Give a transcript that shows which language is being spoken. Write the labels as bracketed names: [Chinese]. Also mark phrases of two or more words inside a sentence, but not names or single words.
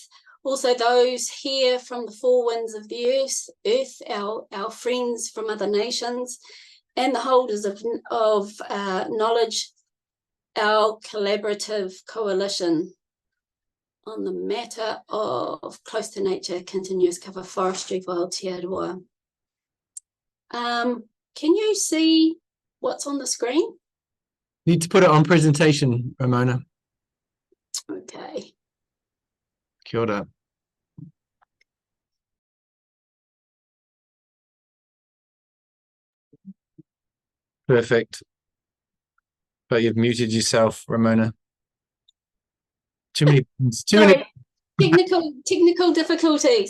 [English] Also those here from the four winds of the earth, our friends from other nations, and the holders of knowledge, our collaborative coalition on the matter of close to nature continuous cover forestry for Aotearoa. Can you see what's on the screen? Need to put it on presentation, Ramona. Okay. [Māori] Kia ora. [English] Perfect. But you've muted yourself, Ramona. Too many. Technical difficulties.